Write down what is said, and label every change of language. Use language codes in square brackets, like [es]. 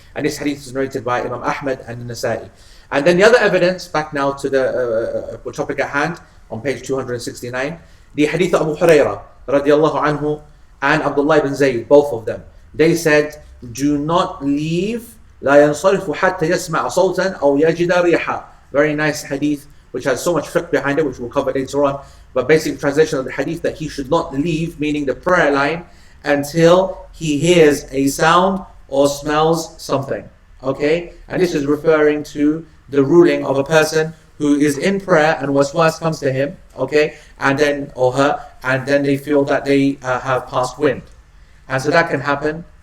[en] And this hadith is narrated by Imam Ahmad and Nasa'i. And then the other evidence, back now to the topic at hand, on page 269, the hadith of Abu Hurairah radiallahu anhu and Abdullah ibn Zayd, both of them. They said, do not leave [ar] لا ينصرف حتى يسمع صوتا أو يجد ريحا. [en] Very nice hadith which has so much fiqh behind it, which we'll cover later on. But basic translation of the hadith, that he should not leave, meaning the prayer line, until he hears a sound or smells something. Okay? And this is referring to the ruling of a person who is in prayer and waswas comes to him, okay, and then, or her, and then they feel that they have passed wind. And so that can happen.